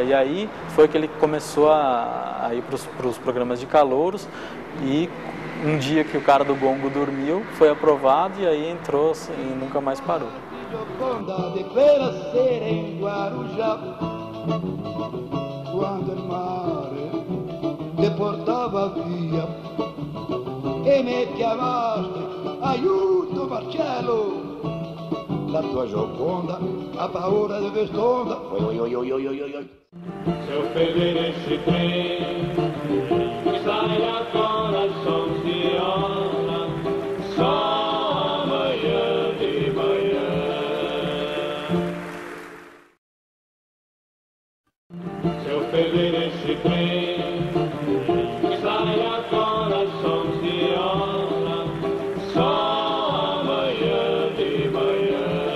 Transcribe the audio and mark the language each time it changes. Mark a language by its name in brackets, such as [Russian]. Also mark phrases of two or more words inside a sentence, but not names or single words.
[Portuguese] E aí foi que ele começou a ir para os programas de calouros e um dia que o cara do gongo dormiu, foi aprovado e aí entrou e nunca mais parou. [Italian] Quando il mare ti portava via e mi chiamaste, aiuto Marcello, la tua Gioconda ha paura di quest'onda. [Portuguese] Se eu perder esse trem, sai agora, Sonsiona, só amanhã de manhã. Se eu perder esse trem, sai agora, Sonsiona, só amanhã de manhã.